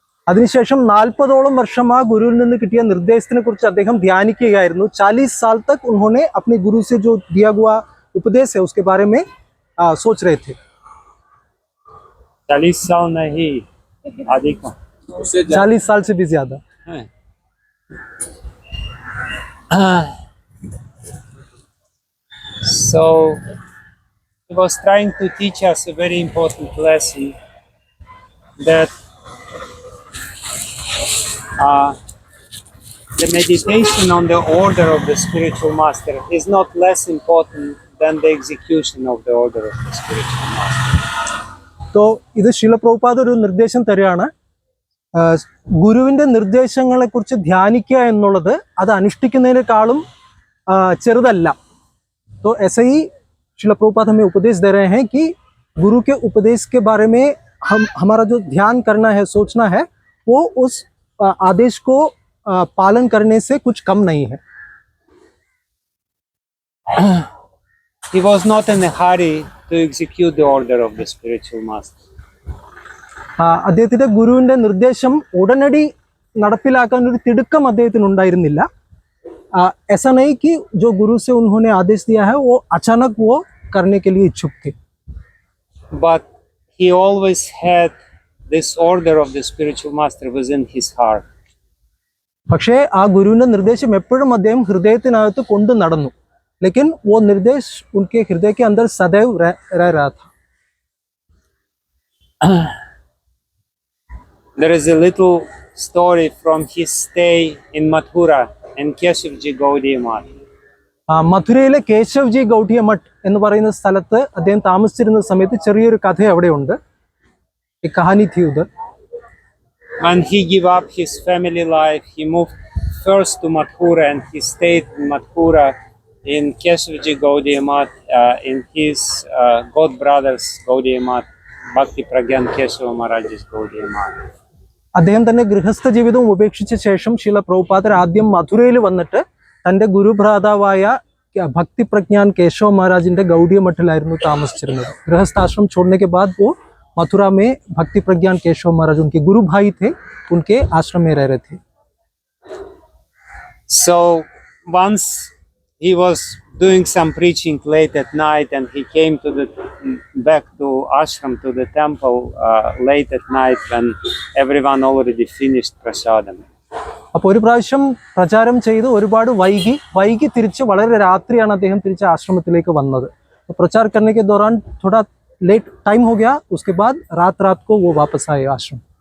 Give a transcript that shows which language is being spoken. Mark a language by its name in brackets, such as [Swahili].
[Malayalam] അതിനുശേഷം 40ഓളം വർഷം ആ ഗുരുവിൽ നിന്ന് കിട്ടിയ നിർദ്ദേശത്തിനെ കുറിച്ച് അദ്ദേഹം ധ്യാനിക്കുകയായിരുന്നു. [Hindi] 40 साल तक उन्होंने अपने गुरु से जो दिया हुआ उपदेश है उसके बारे में सोच रहे थे. 40 साल नहीं, अधिक, 40 साल से भी ज्यादा. [English] So he was trying to teach us a very important lesson that the meditation on the order of the spiritual master is not less important than the execution of the order of the spiritual master. [Malayalam] So ഇത് ശില പ്രഭുപാദ് ഒരു നിർദ്ദേശം തരികയാണ്. ഗുരുവിന്റെ നിർദ്ദേശങ്ങളെ കുറിച്ച് ധ്യാനിക്കുക എന്നുള്ളത് അത് അനുഷ്ഠിക്കുന്നതിനേക്കാളും ചെറുതല്ല. [Hindi] तो ऐसे ही शिला प्रभुपाद हमें उपदेश दे रहे हैं कि गुरु के उपदेश के बारे में हमारा जो ध्यान करना है, सोचना है, वो उस आदेश को पालन करने से कुछ कम नहीं है. [English] He was not in a hurry to execute the order of the spiritual master. [Malayalam] അദ്ദേഹത്തിന്റെ ഗുരുവിന്റെ നിർദ്ദേശം ഉടനടി നടപ്പിലാക്കാൻ ഒരു തിടുക്കം അദ്ദേഹത്തിന് ഉണ്ടായിരുന്നില്ല. [Hindi] ऐसा नहीं कि जो गुरु से उन्होंने आदेश दिया है वो अचानक वो करने के लिए इच्छुक थे. [English] But he always had this order of the spiritual master within his heart. [Malayalam] പക്ഷേ ആ ഗുരുവിന്റെ നിർദ്ദേശം എപ്പോഴും അദ്ദേഹം ഹൃദയത്തിനകത്ത് കൊണ്ടു നടന്നു. [Hindi] लेकिन वो निर्देश उनके हृदय के अंदर सदैव रह रहा था. [English] There is a little story from his stay in Mathura in Keshavji Gaudiya Math. [Malayalam] മഥുരയിലെ കേശവ്ജി Gaudiya Mutt എന്ന് പറയുന്ന സ്ഥലത്ത് അദ്ദേഹം താമസിച്ചിരുന്ന സമയത്ത് ചെറിയൊരു കഥ അവിടെയുണ്ട്. [Hindi] ഈ കഹാനി थी उधर. [English] When he gave up his family life, he moved first to Mathura and he stayed in Mathura in Keshavji Gaudiya Math in his god brother's Gaudiya Math Bhakti Pragyan Keshava Maharaj's Gaudiya Math. [Malayalam] അദ്ദേഹം തന്നെ ഗൃഹസ്ഥ ജീവിതം ഉപേക്ഷിച്ച ശേഷം ശീല പ്രഭുപാദർ ആദ്യം മധുരയിൽ വന്നിട്ട് തൻ്റെ ഗുരുഭ്രാതാവായ ഭക്തി പ്രജ്ഞാൻ കേശവ മഹാരാജിന്റെ ഗൗഡിയ മഠിലായിരുന്നു താമസിച്ചിരുന്നത്. [Hindi] ഗൃഹസ്ഥാശ്രम छोड़ने के बाद वो मथुरा में भक्ति प्रज्ञान केशव महाराज उनके गुरु भाई थे, उनके आश्रम में रह रहे थे. [English] So once he was doing some preaching late at night, and he came to the back to ashram, to the temple late at night when everyone already finished prasadam. [Malayalam] അപ്പോൾ ഒരു പ്രാവശ്യം പ്രചാരം ചെയ്ത് ഒരുപാട് വൈകി തിരിച്ച് വളരെ രാത്രിയാണ് അദ്ദേഹം തിരിച്ച് ആശ്രമത്തിലേക്ക് വന്നത്. [Hindi] प्रचार करने के दौरान थोड़ा लेट टाइम हो गया, उसके बाद रात को वो वापस आए आश्रम.